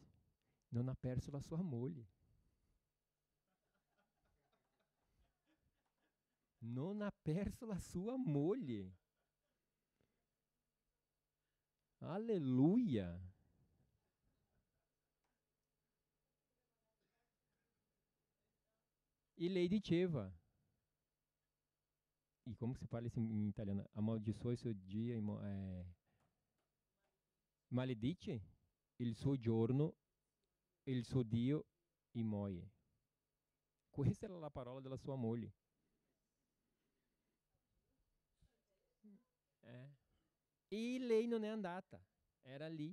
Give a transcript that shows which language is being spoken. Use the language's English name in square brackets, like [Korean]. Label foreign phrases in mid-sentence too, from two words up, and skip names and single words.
[Italian] Non ha perso la sua moglie. Non ha perso la sua moglie. Alleluia. E lei diceva, e [Portuguese] como se fala isso em italiano? Amaldiçoe seu dia, [Italian] maledice il suo giorno, il suo Dio e muoie. Questa era la parola della sua moglie. E lei non è andata, era lì.